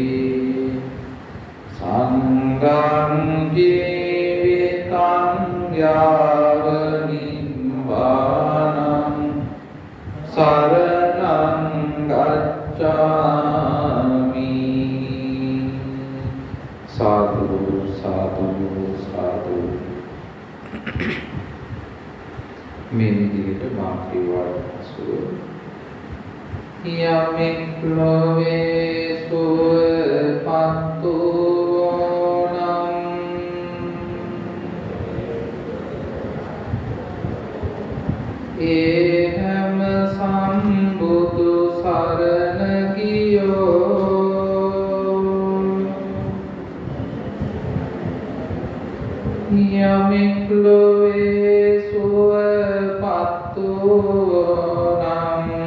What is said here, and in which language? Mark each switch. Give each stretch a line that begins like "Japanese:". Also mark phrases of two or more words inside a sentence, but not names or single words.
Pali: Sangham Jivitang Yava Nibbānam Saranam Gacchāmi Sadhu, sadhu, sadhu
Sinhala: මේ විදිහට මාත්‍රිවාද සුව යමෙක් ලොවේ සුවපත් වූ නම් ඒ හැම සම්බුදු සරණ ගියෝ යමෙක් ලොවේ සුවපත් වූ නම්